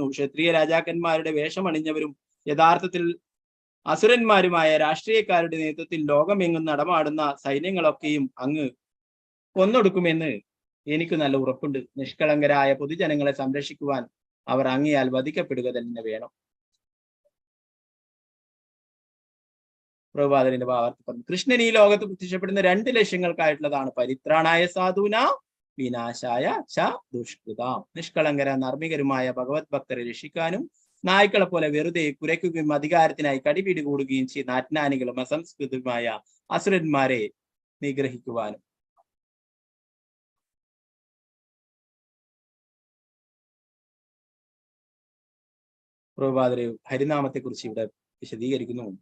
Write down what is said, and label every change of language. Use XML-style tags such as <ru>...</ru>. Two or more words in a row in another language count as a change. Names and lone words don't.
<ml>ക്ഷത്രിയ രാജാക്കന്മാരുടെ വേഷമണിഞ്ഞവരും യഥാർത്ഥത്തിൽ അസുരന്മാരുമായ രാഷ്ട്രീയക്കാരുടെ നേതൃത്വത്തിൽ ലോകമെങ്ങും നടമാടുന്ന സൈന്യങ്ങളൊക്കെയും അങ്ങ് കൊന്നൊടുക്കുമെന്ന് എനിക്ക് നല്ല ഉറപ്പുണ്ട്. നിഷ്കളങ്കരായ പൊതുജനങ്ങളെ സംരക്ഷിക്കുവാൻ അവർ അങ്ങയാൽ വധിക്കപ്പെടുക തന്നെ വേണം. പ്രഭുപാദന്റെ ഭാഗത്ത് പറഞ്ഞു, കൃഷ്ണൻ ഈ ലോകത്ത് പ്രത്യക്ഷപ്പെടുന്ന 2 ലക്ഷ്യങ്ങൾക്കായിട്ടുള്ളതാണ്.</ml> <sa>പരിത്രാണായ സാധൂന വിനാശായ ച ദുഷ്കൃതാം.</sa> <ml>നിഷ്കളങ്കര നർമ്മികരുമായ ഭഗവത് ഭക്തരെ രക്ഷിക്കാനും നായ്ക്കളെ പോലെ വെറുതെ കുരയ്ക്കുകയും അധികാരത്തിനായി കടിപിടി കൂടുകയും ചെയ്യുന്ന അജ്ഞാനികളും അസംസ്കൃതമായ അസുരന്മാരെ നിഗ്രഹിക്കുവാനും. പ്രഭുപാദര് ഹരിനാമത്തെ കുറിച്ച് ഇവിടെ വിശദീകരിക്കുന്നു.</ml>